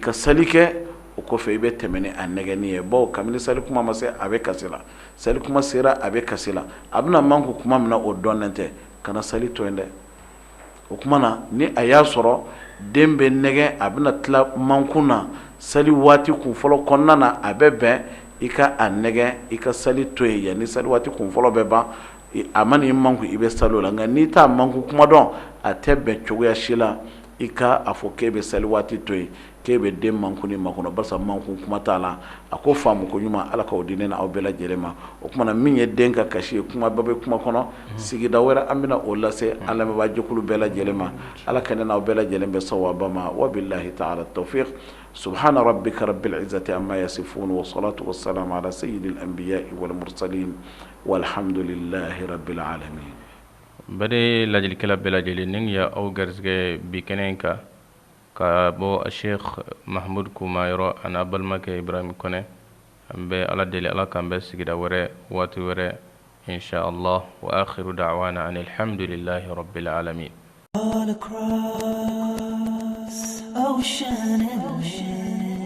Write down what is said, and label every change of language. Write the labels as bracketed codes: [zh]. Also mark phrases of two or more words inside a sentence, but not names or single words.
[bm] ka sali kɛ o kɔfɛ i bɛ tɛmɛ ni a nɛgɛnni ye bawo kabini sali kuma ma se a bɛ kasi la sali kuma sera a bɛ kasi la a bɛna mankun kuma min na o dɔnnen tɛ kana sali to yen dɛ o kuma na ni a y'a sɔrɔ den bɛ nɛgɛn a bɛna tila mankun na sali waati kun fɔlɔ kɔnɔna na a bɛ bɛn i ka a nɛgɛn i ka sali to yen yanni sali waati kun fɔlɔ bɛ ban a ma n'i mankun i bɛ sali o la nka n'i t'a mankun kuma dɔn a tɛ bɛn cogoya si la i ka a fɔ k'e bɛ sali waati to yen k'e bɛ den mankuni makɔnɔ barisa mankun kuma t'a la a ko faamu ko ɲuman ala k'o di ne n'aw bɛɛ lajɛlen ma o kumana min ye den ka kasi ye kuma bɛɛ bɛ kuma kɔnɔ sigida wɛrɛ an bɛna o lase an lamɛnbaajɛkulu bɛɛ lajɛlen ma ala ka ne n'aw bɛɛ lajɛlen bɛ sawaba ma [ar] وبالله تعالى التوفيق سبحان ربك رب العزة عما يصفون والصلاة والسلام على سيد الأنبياء والمرسلين والحمد لله رب العالمين [bm] bade lajilikɛla bɛɛ lajɛlen ni ya aw garisɛgɛ bi kɛnɛ kan ka bɔ sheikh mahmud kuma yɔrɔ ana balimakɛ ibrahim kɔnɛ an bɛ ala deli ala k'an bɛ sigida wɛrɛ waati wɛrɛ [ar] إن شاء الله وآخر دعوانا أن الحمد لله رب العالمين. [en] All across ocean and ocean.